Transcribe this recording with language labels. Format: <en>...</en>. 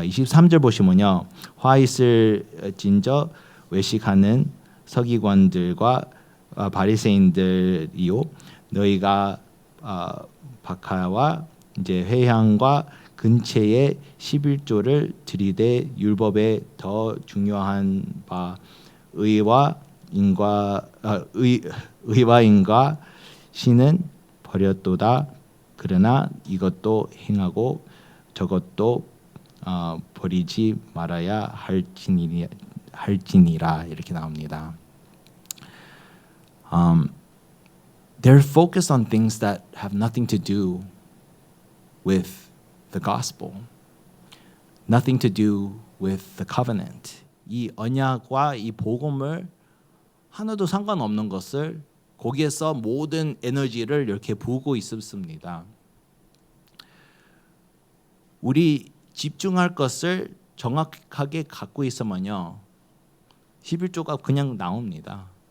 <ko>23절 보시면요, 화 있을진저 외식하는 서기관들과 바리새인들이요, 너희가 박하와 이제 회향과 근처에 11조를 들이대 율법에 더 중요한 바 의와 인과 신은 버렸도다. 그러나 이것도 행하고 저것도 버리지 말아야 할지니라 이렇게 나옵니다.</ko> <en>They're focused on things that have nothing to do with the gospel, nothing to do with the covenant.</en> <ko>이 언약과 이 복음을 하나도 상관없는 것을 거기에서 모든 에너지를 이렇게 부고 있습니다. 우리 집중할 것을 정확하게 갖고 있으면요, 11조가 그냥 나옵니다.</ko>